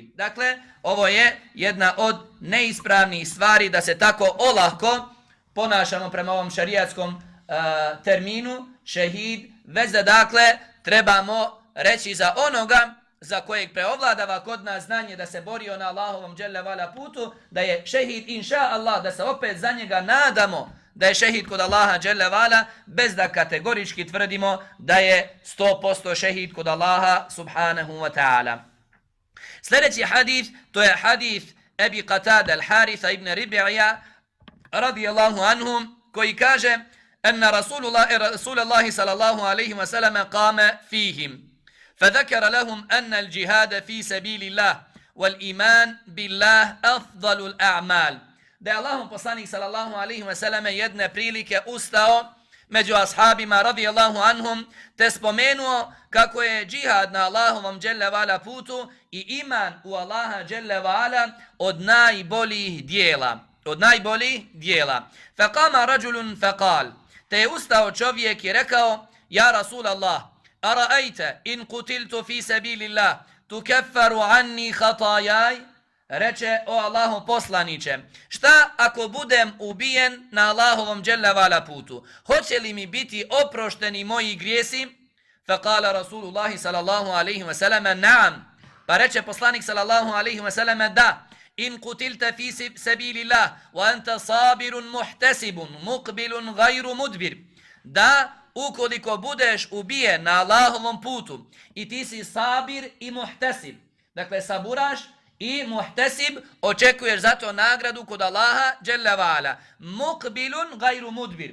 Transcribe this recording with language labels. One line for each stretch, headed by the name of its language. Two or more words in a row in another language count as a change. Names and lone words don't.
Bosnian: Dakle, ovo je jedna od neispravnih stvari da se tako olako ponašamo prema ovom šarijatskom terminu šehid, već da dakle trebamo reći za onoga za kojeg preovladava kod nas znanje da se borio na Allahovom
Arabic: جل وعلا
Bosnian: putu, da je šehid
Arabic: إن شاء الله,
Bosnian: da se opet za njega nadamo da je šehid kod Allaha
Arabic: جل وعلا,
Bosnian: bez da kategorički tvrdimo da je 100% šehid kod Allaha
Arabic: سبحانه وتعالى.
Bosnian: Sljedeći hadith, to je hadith Ebi Qatada al-Haritha ibn Rib'ija
Arabic: رضي الله عنهم,
Bosnian: koji kaže
Arabic: أن رسول الله صلى الله عليه وسلم قام فيهم فذكر لهم أن الجهاد في سبيل الله والإيمان بالله أفضل الأعمال.
Bosnian: Da je Allahom poslanik
Arabic: صلى الله عليه وسلم
Bosnian: jedne prilike ustao među ashabima
Arabic: رضي الله عنهم
Bosnian: te spomenuo kako je džihad na Allahovom
Arabic: جل وعلا
Bosnian: putu i iman u Allaha
Arabic: جل وعلا
Bosnian: od najboljih dijela.
Arabic: فقام رجل فقال,
Bosnian: te je ustao čovjek i rekao:
Arabic: يا رسول الله أرأيت إن قتلت في سبيل الله تكفر عني خطاياي?
Bosnian: Reče: o Allahov poslaniće, šta ako budem ubijen na Allahovom
Arabic: جل وعلا
Bosnian: putu? Hoće li mi biti oprošteni moji grijesi?
Arabic: فقال رسول الله صلى الله عليه وسلم نعم.
Bosnian: Pa reče poslanik
Arabic: صلى الله عليه وسلم da. إن قتلت في سبيل الله وأنت صابر محتسب مقبل غير مدبر.
Bosnian: Da, ukoliko budeš ubijen na Allahovom putu i ti si sabir i muhtasib, dakle saburaš i muhtasib, očekuješ zato nagradu kod Allaha
Arabic: جل وعلا. مقبل غير مدبر.